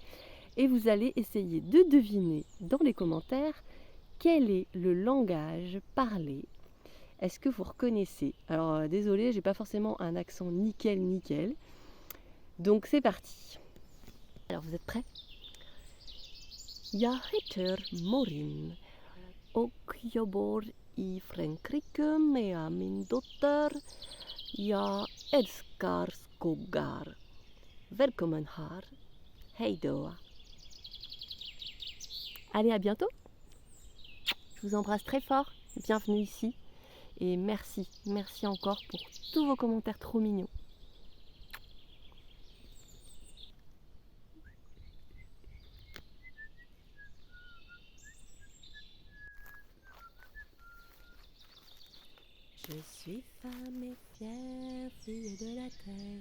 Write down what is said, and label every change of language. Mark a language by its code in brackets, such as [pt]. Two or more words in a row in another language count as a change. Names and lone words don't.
[fr] Et vous allez essayer de deviner dans les commentaires quel est le langage parlé. Est-ce que vous reconnaissez? Alors désolé, j'ai pas forcément un accent nickel. Donc c'est parti. Alors vous êtes prêts? [sv] Jag heter Morin och jobbar i Frankrike med min dotter. Jag älskar skogar. Välkommen här. Hej då. [fr] Allez, à bientôt. Je vous embrasse très fort. Bienvenue ici. Et merci encore pour tous vos commentaires trop mignons. Je suis femme et fière, fille de la terre.